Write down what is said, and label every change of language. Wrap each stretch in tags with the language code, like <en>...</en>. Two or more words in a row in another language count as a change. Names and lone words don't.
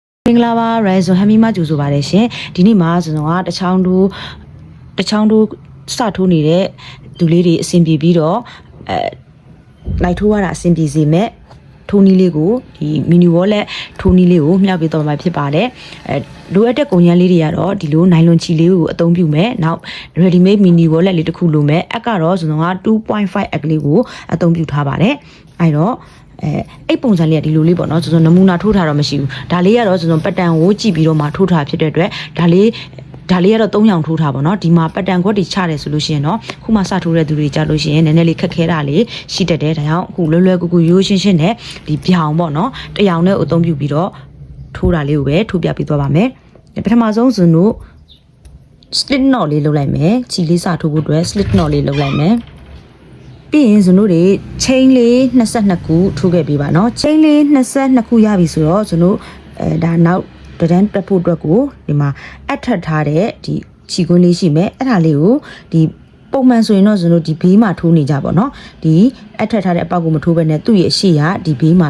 <my>င်္ဂလာပါရိုင်ဇွန်ဟမ်မီမကျူဆိုပါတယ်ရှင်ဒီနေ့မှာကျွန်တော်ကတချောင်းတို့စထိုးနေတဲ့သူလေးတွေအဆင်ပြေပြီးတော့လိုက်ထိုးရတာအဆင်ပြေစေမဲ့ထိုးနည်းလေးကိုဒီမီနီဝေါ်လက်ထိုးနည်းလေးကိုမြှောက် ပေးတော့မှာဖြစ်ပါတယ်လိုအပ်တဲ့ကုန်ရမ်းလေးတွေကတော့ဒီလိုနိုင်လွန်ချီလေးကိုအသုံးပြုမယ်နောက်</my> <en>ready made mini wallet</en> <my>လေးတစ်ခုလိုမယ်အက်ကတော့ကျွန်တော်က 2.5 အက်ကလေးကိုအသုံးပြုထားပါတယ်အဲ့တော့အဲ့ပုံစံလေးကဒီလိုလေးပေါ့နော်ကျွန်တော်နမူနာထိုးထားတော့မရှိဘူးဒါလေးကတော့ကျွန်တော်ပတ်တန်ကိုကြည့်ပြီးတော့မှထိုးထားဖြစ်တဲ့အတွက်ဒါလေးကတော့3ရောင်ထိုးထားပါတော့ဒီမှာပတ်တန်ခွက်တွေချတယ်ဆိုလို့ရှိရင်တော့ခုမှစထိုးတဲ့သူတွေကြလို့ရှိရင်နည်းနည်းလေးခက်ခဲတာလေးရှိတတ်တယ်ဒါကြောင့်အခုလွယ်လွယ်ကူကူရိုးရှင်းရှင်းနဲ့ဒီပြောင်ပေါ့နော်တရောင်နဲ့အသုံးပြုပြီးတော့ထိုးတာလေးကိုပဲထိုးပြပေးသွားပါမယ်ပထမဆုံးဇွန်တို့</my> <en>slit knot</en> <my>လေးလုပ်လိုက်မယ်ချီလေးစထိုးဖို့အတွက်</my> <en>slit knot</en> <my>လေးလုပ်လိုက်မယ်ပြီးရင်ဇွန်တို့တွေ chain လေး22ခုထိုးခဲ့ပေးပါเนาะ chain လေး22ခုရပြီဆိုတော့ဇွန်တို့ဒါနောက်တန်းတက်ဖို့အတွက်ကိုဒီမှာအထပ်ထားတဲ့ဒီခြီကွင်းလေးရှိမယ်အဲ့ဒါလေးကိုဒီပုံမှန်ဆိုရင်တော့ဇွန်တို့ဒီဘေးမှာထိုးနေကြပါเนาะဒီအထပ်ထားတဲ့အပေါက်ကိုမထိုးဘဲနဲ့သူ့ရဲ့အရှိရဒီဘေးမှာ</my>